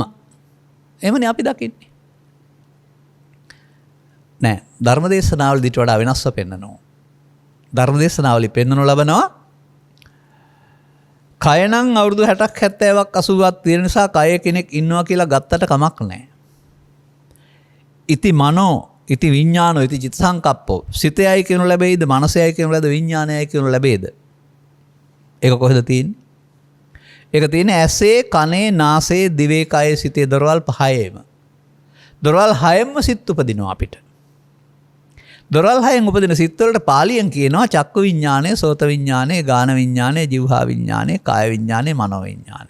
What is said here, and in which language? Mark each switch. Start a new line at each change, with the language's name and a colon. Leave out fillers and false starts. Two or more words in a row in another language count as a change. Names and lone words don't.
Sinhala: එහෙමනේ අපි දකින්නේ. නෑ ධර්මදේශනාවල දිට වඩා වෙනස්ව පෙන්නනවා. ධර්මදේශනාවලි පෙන්වනු ලබනවා කය නම් අවුරුදු 60ක් 70ක් 80ක් තියෙන නිසා කය කෙනෙක් ඉන්නවා කියලා ගත්තට කමක් නැහැ.
Pali: ඉති මනෝ ඉති විඥානෝ ඉති චිත්ත සංකප්පෝ
Sinhala: සිතයයි කියනු ලැබෙයිද මනසයයි කියනු ලැබෙයිද විඥානයයි කියනු ලැබෙයිද? ඒක කොහෙද තියෙන්නේ? ඒක තියෙන්නේ ඇසේ කනේ නාසයේ දිවේ කයේ සිතේ දොරවල් පහේම. දොරවල් හයෙන්ම සිත් උපදිනවා අපිට. දොරවල් හයෙන් උපදින සිත් වලට පාලියෙන් කියනවා චක්ක විඥානය, සෝත විඥානය, ගාන විඥානය, જીවහා විඥානය, කාය විඥානය, මනෝ විඥානය.